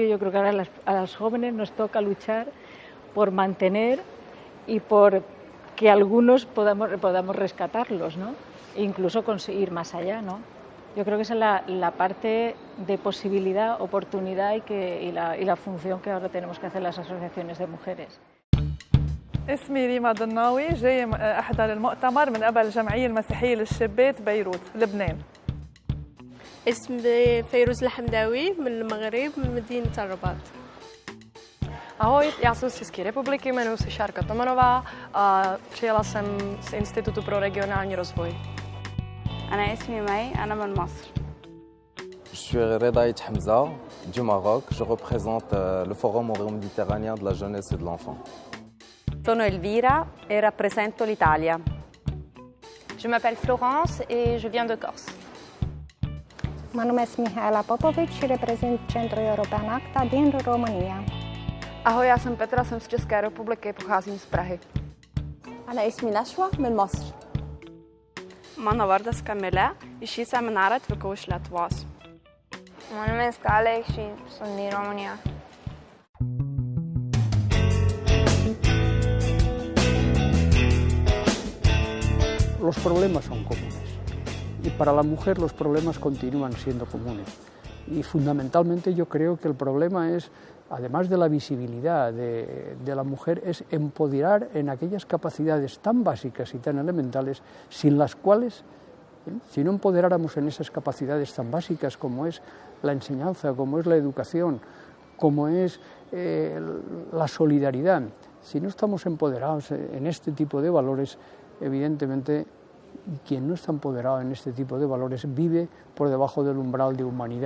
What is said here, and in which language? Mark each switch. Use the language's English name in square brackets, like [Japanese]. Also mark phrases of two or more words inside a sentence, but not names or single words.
[Spanish] Yo creo que ahora a las jóvenes nos toca luchar por mantener y por que algunos podamos rescatarlos, ¿no? E incluso conseguir más allá, ¿no? Yo creo que esa es la parte de posibilidad, oportunidad y la función que ahora tenemos que hacer las asociaciones de mujeres. [Arabic] اسمي ريما ضناوي، جاي أحضر المؤتمر من قبل الجمعية المسيحية للشابات بيروت لبنان. اسمي فيروز الحمداوي من المغرب من مدينة الرباط. [Czech] Ahoj, já jsem z České republiky, jmenuji se Šárka Tomanová a přijela jsem z Institutu pro regionální rozvoj. [Arabic] أنا اسمي مي، أنا من مصر. [French] Je suis Redaït Hamza du Maroc. Je représente le Forum euro-méditerranéen de la jeunesse et de l'enfant. [Italian] Sono Elvira e rappresento l'Italia. [French] Je m'appelle Florence et je viens de Corse. [Romanian] Mă numesc Mihaela Popovici și reprezint Centrul European ACTA din România. [Czech] Ahoj, já jsem Petra, jsem z České republiky, pocházím z Prahy. [Arabic] أنا اسمي نشوى من مصر. [Lithuanian] Mano vardas Kamilė, į šį seminarą atvykau iš Lietuvos. [Romanian] Mă numesc Alex și sunt din România. [Spanish] Los problemas son comunes y para la mujer los problemas continúan siendo comunes y fundamentalmente yo creo que el problema es, además de la visibilidad de la mujer, es empoderar en aquellas capacidades tan básicas y tan elementales sin las cuales, si no empoderáramos en esas capacidades tan básicas como es la enseñanza, como es la educación, como es la solidaridad, si no estamos empoderados en este tipo de valores, evidentemente quien no está empoderado en este tipo de valores vive por debajo del umbral de humanidad.